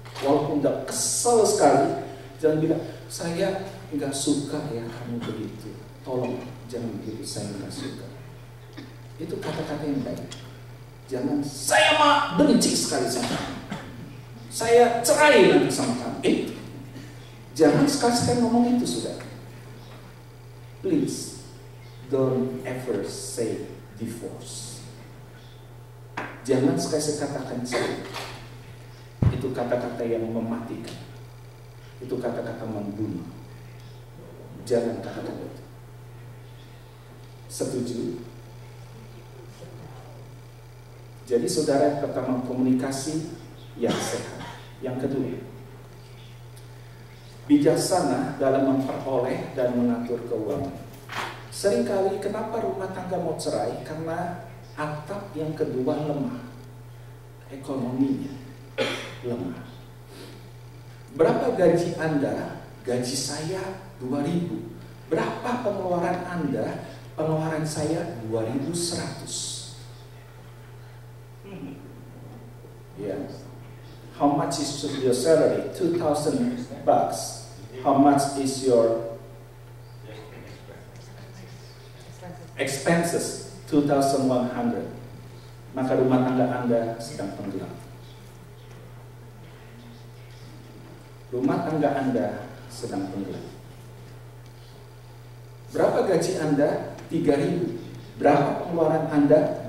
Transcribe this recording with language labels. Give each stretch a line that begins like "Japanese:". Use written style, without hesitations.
Indonesian: Walaupun udah kesel sekali, jangan bilang, saya nggak suka ya kamu begitu. Tolong jangan begitu, saya nggak suka. Itu kata-kata yang baik. Jangan, saya mah benci sekali sama kamu, saya cerai nanti sama kamu. Jangan sekali-sekali ngomong itu, sudah.
English: Please don't ever say divorce.
Indonesian: Jangan sekali-sekali katakan cerai. Itu kata-kata yang mematikan. Itu kata-kata membunuh. Jangan katakan itu. Setuju? Jadi saudara, pertama komunikasi yang sehat. Yang kedua, bijaksana dalam memperoleh dan mengatur keuangan. Seringkali kenapa rumah tangga mau cerai? Karena atap yang kedua lemah, ekonominya lemah. Berapa gaji Anda? Gaji saya 2.000. Berapa pengeluaran Anda? Pengeluaran saya 2.100.
English: Yeah. How much is your salary? $2,000 bucks. How much is your expenses? 2,100.
Indonesian: Maka rumah tangga Anda sedang tenggelam. Rumah tangga Anda sedang tenggelam. Berapa gaji Anda? 3.000. Berapa pengeluaran Anda?